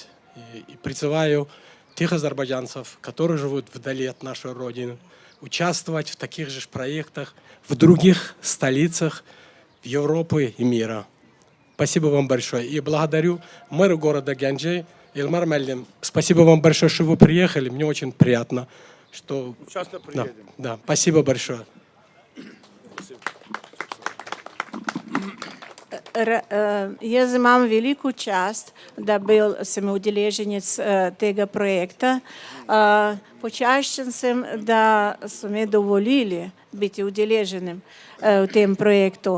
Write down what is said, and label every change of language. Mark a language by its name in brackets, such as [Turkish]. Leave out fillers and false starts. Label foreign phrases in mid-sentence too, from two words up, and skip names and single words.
[Russian] И призываю тех азербайджанцев, которые живут вдали от нашей родины, участвовать в таких же проектах в других столицах Европы и мира. Спасибо вам большое. И благодарю мэра города Гянджи, Илмар Меллим. Спасибо вам большое, что вы приехали. Мне очень приятно, что... Часто приедем. Да, спасибо большое. [Slovenian] Jaz imam veliko čast, da sem udeleženec tega projekta. Počaščen sem, da so me dovolili biti udeleženim v tem projektu.